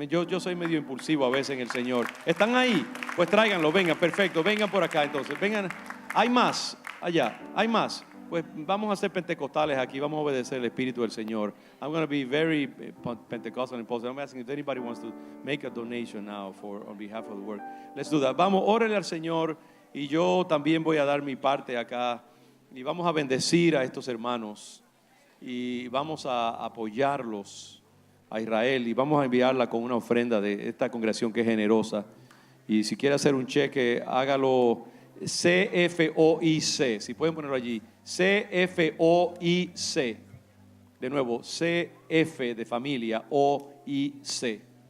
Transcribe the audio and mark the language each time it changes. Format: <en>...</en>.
<es>Yo soy medio impulsivo a veces en el Señor. ¿Están ahí? Pues tráiganlo, vengan, perfecto, vengan por acá entonces, vengan. Hay más allá, hay más. Pues vamos a ser pentecostales aquí, vamos a obedecer el Espíritu del Señor.</es> <en>I'm going to be very Pentecostal and positive. I'm asking if anybody wants to make a donation now on behalf of the work. Let's do that.</en> <es>Vamos, órale al Señor, y yo también voy a dar mi parte acá, y vamos a bendecir a estos hermanos, y vamos a apoyarlos a Israel, y vamos a enviarla con una ofrenda de esta congregación que es generosa. Y si quiere hacer un cheque, hágalo CFOIC, si pueden ponerlo allí, CFOIC, de nuevo, CF de familia, OIC.</es>